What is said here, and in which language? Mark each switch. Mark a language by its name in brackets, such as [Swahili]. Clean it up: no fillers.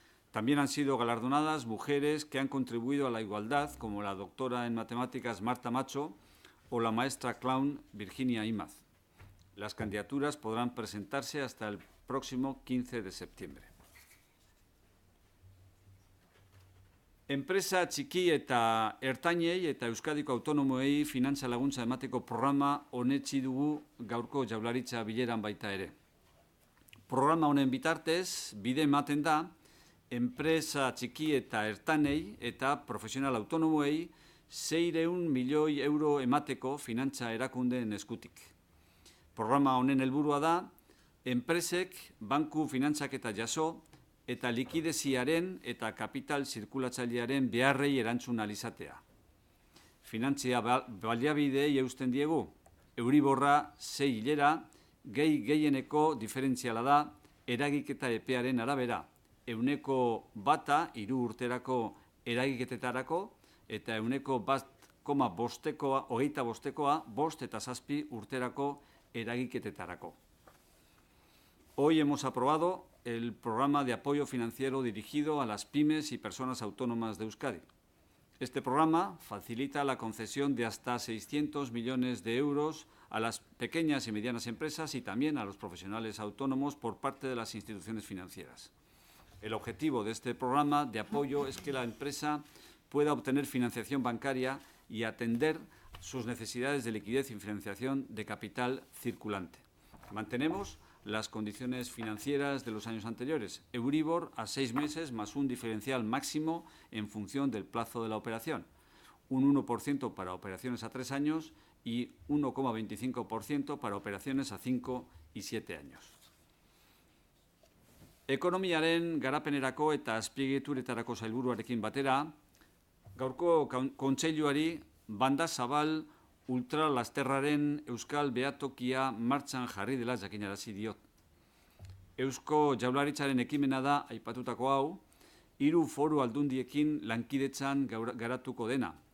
[Spanish] También han sido galardonadas mujeres que han contribuido a la igualdad, como la doctora en matemáticas Marta Macho o la maestra clown Virginia Imaz. Las candidaturas podrán presentarse hasta el próximo 15 de septiembre. [Basque] Enpresa txiki eta ertainei eta Euskadiko autonomoei finantza laguntza emateko programa onetsi dugu gaurko Jaurlaritza bileran baita ere. Programa honen bitartez, bide ematen da, enpresa txiki eta ertanei eta profesional autonomoei 600 milioi euro emateko finantza erakundeen eskutik. Programa honen helburua da, enpresek banku finantzaketa jaso eta likideziaren eta kapital zirkulatzailearen beharrei erantzun ahal izatea. Finantzia baliabideei eusten diegu, Euriborra 6 hilera, gehieneko diferentziala da, eragiketa epearen arabera, 1% 3 urterako eragiketetarako eta 1,5%, 5 eta 7 urterako eragiketetarako. [Spanish] Hoy hemos aprobado el programa de apoyo financiero dirigido a las pymes y personas autónomas de Euskadi. Este programa facilita la concesión de hasta 600 millones de euros a las pequeñas y medianas empresas y también a los profesionales autónomos por parte de las instituciones financieras. El objetivo de este programa de apoyo es que la empresa pueda obtener financiación bancaria y atender sus necesidades de liquidez y financiación de capital circulante. Mantenemos las condiciones financieras de los años anteriores. Euribor a 6 meses más un diferencial máximo en función del plazo de la operación. Un 1% para operaciones a 3 años y 1,25% para operaciones a 5 y 7 años. [Basque] Ekonomiaren garapenerako eta azpiegituretarako sailburuarekin batera, gaurko kontseiluari banda zabal ultralasterraren euskal behatokia martxan jarri dela jakinarazi diot. Eusko Jaurlaritzaren ekimena da aipatutako hau, 3 foru aldundiekin lankidetzan garatuko dena.